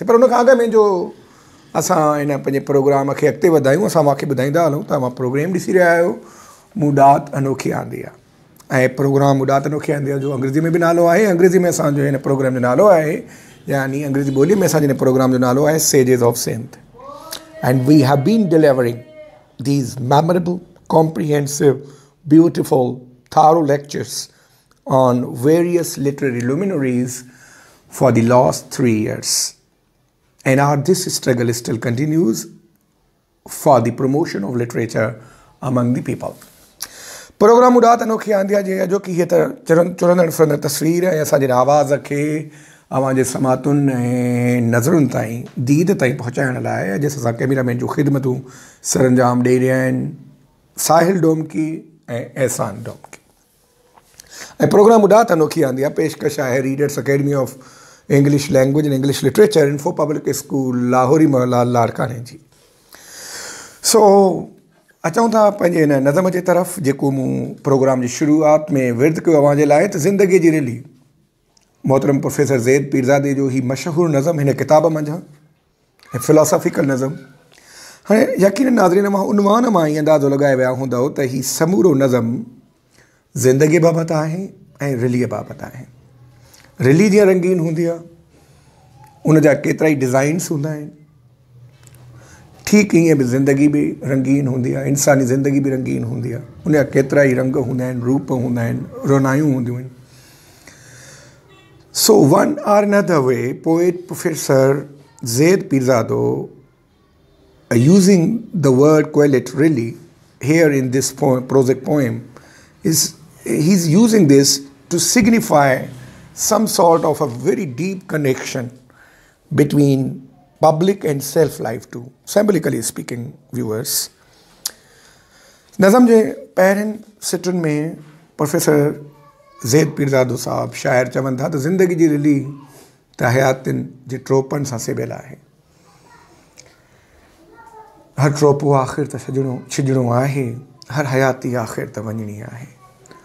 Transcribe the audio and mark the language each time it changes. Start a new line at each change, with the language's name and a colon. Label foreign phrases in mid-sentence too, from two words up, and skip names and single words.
Sindhi: पर उन खां अॻु में जो असां हिन पंहिंजे प्रोग्राम खे अॻिते वधायूं, असां मूंखे ॿुधाईंदा हलूं त मां प्रोग्राम ॾिसी रहिया आहियो मूं ॾात अनोखी आंदी आहे। ऐं प्रोग्राम ॾात अनोखी आंदी आहे जो अंग्रेज़ी में बि नालो आहे। अंग्रेज़ी में असांजो हिन प्रोग्राम जो नालो आहे, यानी अंग्रेज़ी ॿोलीअ में असांजे हिन प्रोग्राम जो नालो आहे सेजेस ऑफ सिंध।
English: And we have been delivering these memorable, comprehensive, beautiful, thorough lectures on various literary luminaries for the last 3 years. And this struggle still continues for the promotion of literature among the people.
Sindhi: प्रोग्राम उॾात अनोखी आंदी आहे जो कि हीअ त चुरंदड़ फिरंदड़ तस्वीर ऐं असांजे आवाज़ खे अवांजे समातुनि ऐं नज़रुनि ताईं, दीद ताईं पहुचाइण लाइ अॼु असां कैमरामैन जूं ख़िदमतूं सरंजाम ॾेई रहिया आहिनि साहिल डोमकी ऐं एहसान डोमकी। ऐं प्रोग्राम उॾात अनोखी आंदी आहे पेशकश आहे रीडर्स अकेडमी ऑफ इंग्लिश लैंग्वेज एंड इंग्लिश लिटरेचर इन्फो पब्लिक स्कूल लाहौरी मोहनलाल लाड़काने जी। सो अचूं था पंहिंजे हिन नज़म जे तरफ़ जेको मूं प्रोग्राम जी शुरूआति में विर्द कयो अव्हां जे लाइ, त ज़िंदगी जी रिली मोहतरम प्रोफेसर ज़ैद पीरज़ादे जो ही मशहूरु नज़म हिन किताब मंझां ऐं फ़िलोसॉफ़िकल नज़म। हाणे यकीन नाज़रीन मां उनवान मां ई अंदाज़ो लॻाए विया हूंदव त ही समूरो नज़म ज़िंदगी बाबति आहे ऐं रिलीअ बाबति आहे। रिली जीअं रंगीन हूंदी आहे, उन जा केतिरा ई डिज़ाइन्स हूंदा आहिनि, ठीकु ईअं बि ज़िंदगी बि रंगीन हूंदी आहे, इंसानी ज़िंदगी बि रंगीन हूंदी आहे। उन जा केतिरा ई रंग हूंदा आहिनि, रूप हूंदा आहिनि, रोनायूं हूंदियूं आहिनि।
English: So one or another way, poet Professor ज़ैद Pirzado, using the word Quelet really here in this prosic poem, he's using this to signify some sort of a very deep connection between public and self-life too, symbolically speaking, viewers.
Sindhi: नज़म जे पहिरनि सिटुनि में प्रोफेसर ज़ैद पीरज़ादो साहब शाइर चवनि था त ज़िंदगी जी रिली त हयातियुनि जे ट्रोपनि सां सिबियल आहे। हर ट्रोपो आख़िर त छॾिणो आहे, हर हयाती आख़िर त वञणी आहे।